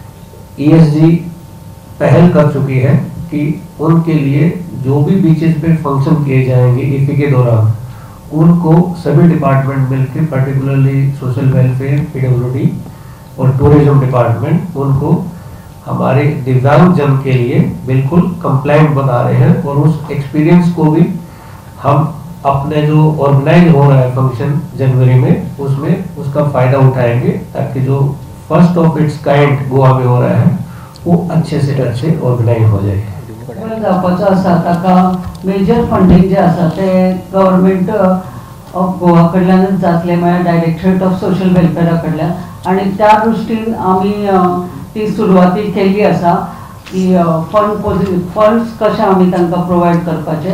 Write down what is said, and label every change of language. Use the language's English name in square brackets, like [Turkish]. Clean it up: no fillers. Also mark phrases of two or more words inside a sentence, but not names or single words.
[Hindi] ESG पहल कर चुकी है कि उनके लिए जो भी बीचेस पे फंक्शन किए जाएंगे इफ्फी के दौरान, उनको सभी डिपार्टमेंट मिलकर, [English] particularly social welfare, [Hindi] PWD और [English] tourism department, [Hindi] उनको हमारे दिव्यांग जन के लिए बिल्कुल कंप्लाइंट बना रहे हैं. और उस एक्सपीरियंस को भी हम अपने जो ऑर्गेनाइज हो रहा है फंक्शन जनवरी में, उसमें उसका फायदा उठाएंगे, ताकि जो [English] first of its kind [Hindi] गोवा में हो रहा है वो अच्छे से अच्छे ऑर्गेनाइज हो जाए. [Konkani] जावपाचो आसा ताका [English] major funding [Konkani] जे आसा ते गव्हर्नमेंट ऑफ गोवा कडल्यानच जातले, म्हळ्यार डायरेक्टरेट ऑफ सोशल वेलफेअरा कडल्यान. आणि त्या दृश्टीन आमी ती सुरवाती केल्ली आसा की फंड्स कशे आमी तांकां प्रोवायड करपाचे.